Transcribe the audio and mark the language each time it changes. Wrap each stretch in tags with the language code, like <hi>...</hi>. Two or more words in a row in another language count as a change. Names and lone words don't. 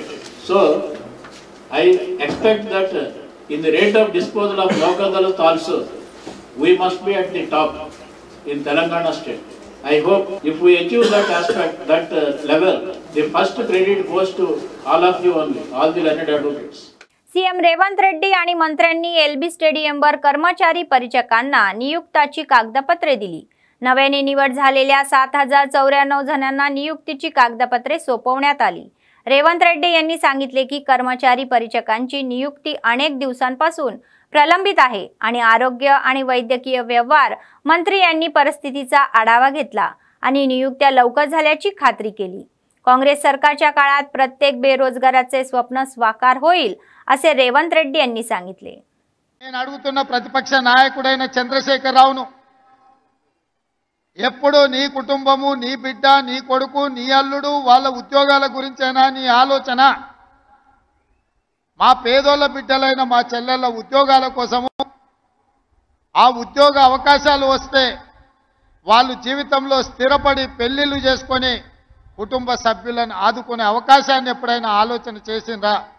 <en>So, I expect that in the rate of disposal of Lokadalat also, we must be at the top in Telangana state. I hope if we achieve that aspect, that level, the first credit goes to all of you only, all the learned advocates.</en> <mr>सीएम रेवंत रेड्डी आणि मंत्र्यांनी एलबी स्टेडियमवर कर्मचारी परिचकांना नियुक्ताची कागदपत्रे दिली. नव्याने निवड झालेल्या 7094 जणांना नियुक्तीची कागदपत्रे सोपवण्यात आली. रेवंत रेड्डी यांनी सांगितले की कर्मचारी परिचकांची नियुक्ती अनेक दिवसांपासून प्रलंबित आहे आणि आरोग्य आणि वैद्यकीय व्यवहार मंत्री यांनी परिस्थितीचा आढावा घेतला आणि नियुक्त्या लवकर झाल्याची खात्री केली. काँग्रेस सरकारच्या काळात प्रत्येक बेरोजगाराचे स्वप्न साकार होईल असे रेवंत रेड्डी यांनी सांगितले.</mr> <te>నేను అడుగుతున్న ప్రతిపక్ష నాయకుడైన చంద్రశేఖరరావును ఎప్పుడు నీ కుటుంబము, నీ బిడ్డ, నీ కొడుకు, నీ అల్లుడు వాళ్ళ ఉద్యోగాల గురించేనా నీ ఆలోచన? మా పేదోళ్ళ బిడ్డలైన మా చెల్లెళ్ళ ఉద్యోగాల కోసము, ఆ ఉద్యోగ అవకాశాలు వస్తే వాళ్ళు జీవితంలో స్థిరపడి పెళ్లిళ్ళు చేసుకొని కుటుంబ సభ్యులను ఆదుకునే అవకాశాన్ని ఎప్పుడైనా ఆలోచన చేసిండ్రా?</te>